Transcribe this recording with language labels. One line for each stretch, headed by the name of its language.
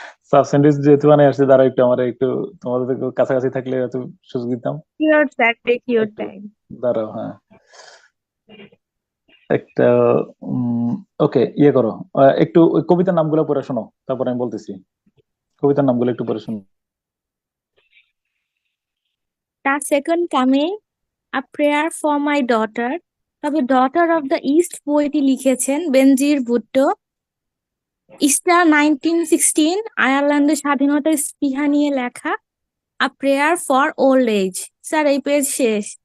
Bangla: Sub sandwich যেহেতু বানাই আসছে, দাঁড়াও একটু, আমার একটু তোমাদের থেকে কাছাকাছি থাকলে হয়তো সুযোগ দিতাম।
English: your sir, take your
Bangla: একটু
English: Time.
Bangla: দাঁড়াও, হ্যাঁ। একটা ওকে, ইয়ে করো, একটু ওই কবিতার নামগুলো পড়ে শোনো, তারপর আমি বলতেছি। কবিতার নামগুলো একটু পড়ে শোনো।
English: The second coming, a prayer for my daughter.
Bangla: তবে ডটার অফ দ্য ইস্ট বইটি লিখেছেন বেনজির ভুট্টো। ইস্টার 1916, আয়ারল্যান্ডের স্বাধীনতার স্পৃহা নিয়ে লেখা।
English: A prayer for old age.
Bangla: Sir এই পেজ শেষ।